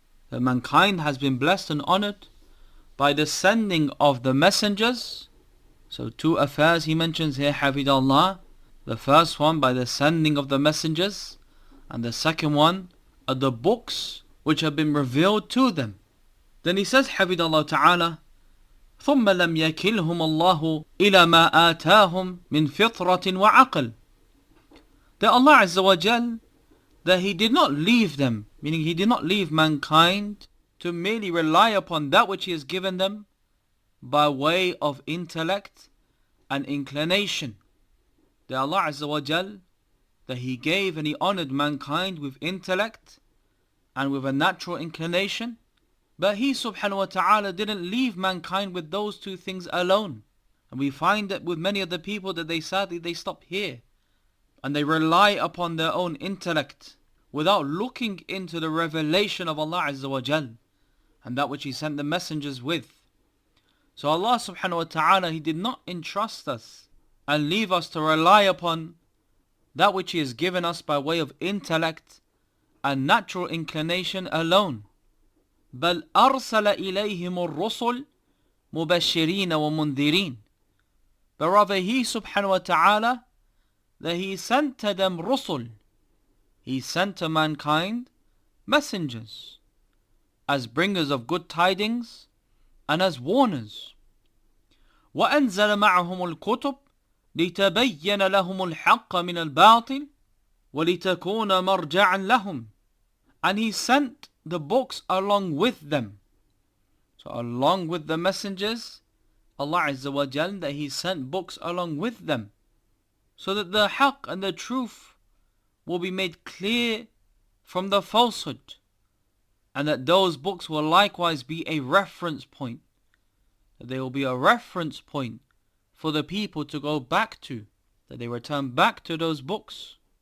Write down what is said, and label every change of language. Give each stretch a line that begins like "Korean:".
English: That mankind has been blessed and honored by the sending of the messengers. So two affairs he mentions here, hafidahullah. The first one by the sending of the messengers, and the second one are the books which have been revealed to them. Then he says, hafidahullah ta'ala,
Arabic: ثم لم يكلهم الله إلى ما آتاهم من فطرة وعقل.
English: That Allah Azza wa Jal, that He did not leave them, meaning He did not leave mankind to merely rely upon that which He has given them by way of intellect and inclination. That Allah Azza wa Jal, that He gave and He honored mankind with intellect and with a natural inclination, but He subhanahu wa ta'ala didn't leave mankind with those two things alone. And we find that with many of the people that they stop here and they rely upon their own intellect without looking into the revelation of Allah Azza wa Jal and that which He sent the messengers with. So Allah subhanahu wa ta'ala, He did not entrust us and leave us to rely upon that which He has given us by way of intellect and natural inclination alone.
Arabic: بل أرسل إليهم الرسل مبشرين ومنذرين.
English: But rather He subhanahu wa ta'ala, that He sent to them rusul, He sent to mankind messengers as bringers of good tidings and as warners.
Arabic: وأنزل معهم الكتب لتبين لهم الحق من الباطل ولتكون مرجعا لهم.
English: And He sent the books along with them. So along with the messengers, Allah Azza wa Jal, that He sent books along with them, so that the haqq and the truth will be made clear from the falsehood, and that those books will likewise be a reference point, that they will be a reference point for the people to go back to, that they return back to those books.